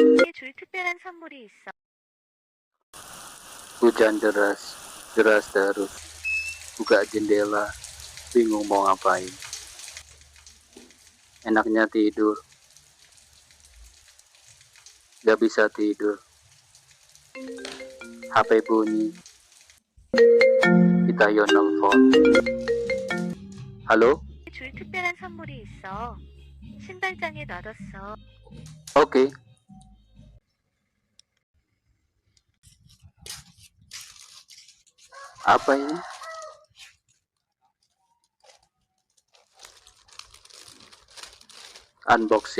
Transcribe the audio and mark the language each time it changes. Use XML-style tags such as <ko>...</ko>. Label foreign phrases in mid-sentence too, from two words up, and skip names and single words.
<ko>줄 특별한 선물이 있어.</ko> <id>Hujan deras, deras terus. Buka jendela, bingung mau ngapain. Enaknya tidur, gak bisa tidur. HP bunyi, kita yo nelfon. Halo?</id> <ko>줄 특별한 선물이 있어. 신발장에 놔뒀어.</ko> <id>Oke. Apa ini? Unboxing.</id>